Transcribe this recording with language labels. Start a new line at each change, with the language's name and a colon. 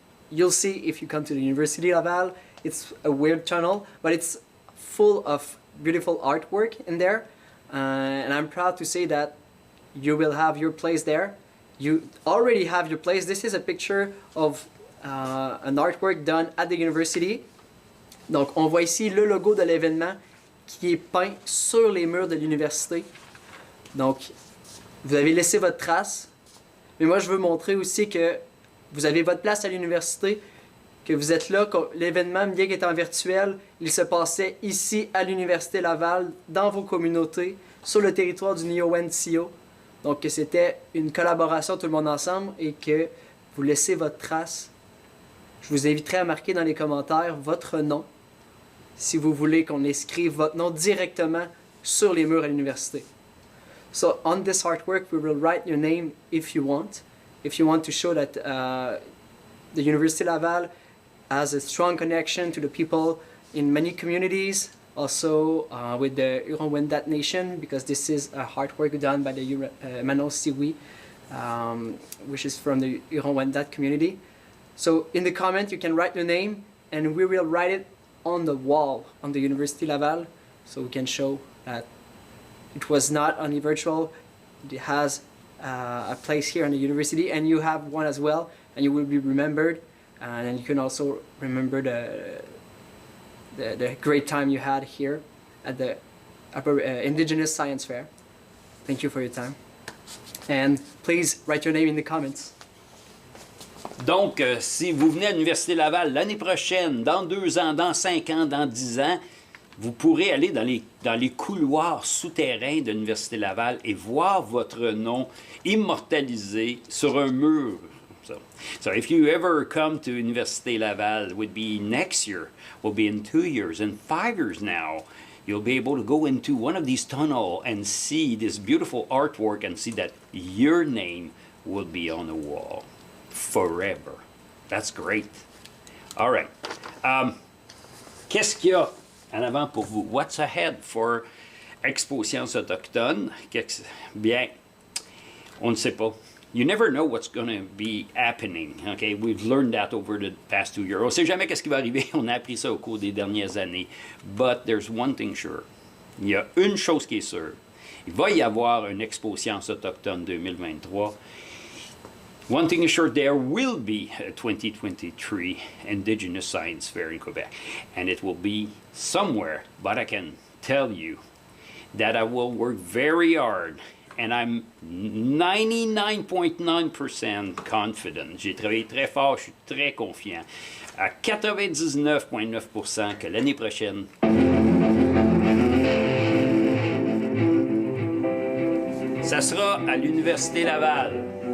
English: You'll see if you come to the University Laval, it's a weird tunnel, but it's full of beautiful artwork in there. And I'm proud to say that you will have your place there. You already have your place. This is a picture of an artwork done at the university.
French: Donc, on voit ici le logo de l'événement qui est peint sur les murs de l'université. Donc, vous avez laissé votre trace. Mais moi, je veux montrer aussi que vous avez votre place à l'université, que vous êtes là, que l'événement, bien qu'étant virtuel, il se passait ici à l'Université Laval, dans vos communautés, sur le territoire du Nio-Wen-Tio. Donc, que c'était une collaboration tout le monde ensemble et que vous laissez votre trace. Je vous inviterai à marquer dans les commentaires votre nom, si vous voulez qu'on inscrive votre nom directement sur les murs à l'université.
English: So, on this artwork, we will write your name if you want. If you want to show that the University Laval has a strong connection to the people in many communities, also with the Huron-Wendat Nation, because this is a artwork done by the Manon Siwi, which is from the Huron-Wendat community. So in the comment you can write your name and we will write it on the wall on the University Laval, so we can show that it was not only virtual, it has a place here in the university, and you have one as well, and you will be remembered, and you can also remember the great time you had here at the Indigenous Science Fair. Thank you for your time, and please write your name in the comments.
French: Donc, si vous venez à l'Université Laval l'année prochaine, dans 2 ans, dans 5 ans, dans 10 ans, vous pourrez aller dans les couloirs souterrains de l'Université Laval et voir votre nom immortalisé sur un mur.
English: So if you ever come to Université Laval, it would be next year, will be in 2 years, and 5 years now, you'll be able to go into one of these tunnels and see this beautiful artwork and see that your name will be on the wall forever. That's great. All right.
French: Qu'est-ce qu'il y a en avant pour vous?
English: What's ahead for Expo Sciences autochtones?
French: Bien, on ne sait pas.
English: You never know what's going to be happening. Okay? We've learned that over the past 2 years.
French: On ne sait jamais qu'est-ce qui va arriver. On a appris ça au cours des dernières années.
English: But there's one thing sure.
French: Il y a une chose qui est sûre. Il va y avoir une Expo Sciences autochtones 2023.
English: One thing is sure, there will be a 2023 Indigenous Science Fair in Quebec. And it will be somewhere, but I can tell you that I will work very hard. And I'm 99.9% confident.
French: J'ai travaillé très fort, je suis très confiant. À 99.9% que l'année prochaine, ça sera à l'Université Laval.